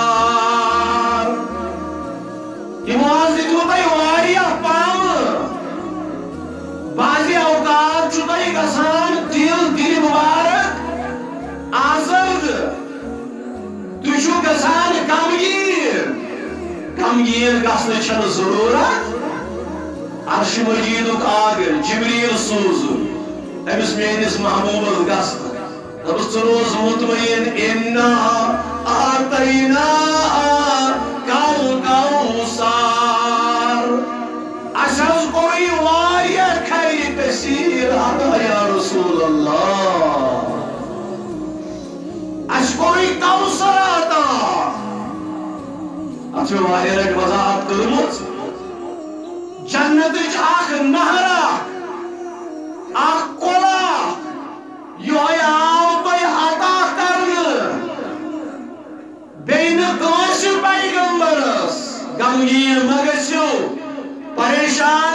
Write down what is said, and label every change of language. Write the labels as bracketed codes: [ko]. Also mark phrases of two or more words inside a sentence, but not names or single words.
[ks] تِمو حظ دِتوٕ تۄہہِ واریاہ پامہٕ بعضِ اوقات چھُ تۄہہِ گژھان دِل مُبارک آزاد تُہۍ چھِو گژھان غمگیٖن گژھنٕچ چھنہٕ ضروٗرت عرش مجیدُک آگر جبریل سوٗزُن امس میٲنس محبوبس گژھ دپس ژٕ روز مطمئن [ar] انا آتینا کل کوثر [ks] اس حظ کوٚر یہِ واریاہ [ar] خیر کثیر [ks] عطا [ar] یا رسول اللہ [ks] اس کوٚر یہِ کوثر عطا اتھ چھِ واریاہ لٹہِ وضاحت کٔرمٕژ جنتٕچ اکھ نہر اکھ کۄلہ یہوے آو تۄہہِ عطا کرنہٕ بیٚیہِ نہٕ کٲنٛسہِ پیغمبرس غمگیٖن مہ گٔژھِو پریشان